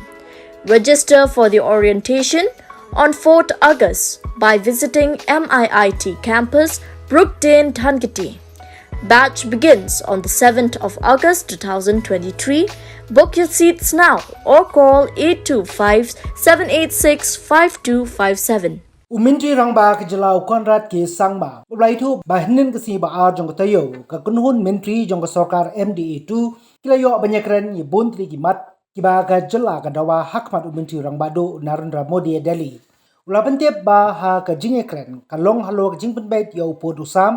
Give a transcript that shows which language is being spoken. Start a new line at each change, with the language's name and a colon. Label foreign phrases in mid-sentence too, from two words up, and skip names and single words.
English: Register for the orientation on 4th August by visiting MIIT campus, Ktien, Hnlc. Batch begins on the 7th of August 2023. Book your seats now or call 825-786-5257.
Khasi: Umintri rangba ke jylla konrat ke sangba ulaitu bahnin ke si ba ar jong tayo ka kunhun mentri jong Sorkar MDA2 kilayo Ïakren ye bontri ki mat ki ba ka jylla ka dawa hakmat umintri rangba do Narendra Modi Delhi ulapentep ba ha ka Ïakren ka long halo ka jingpen bet yo pod usam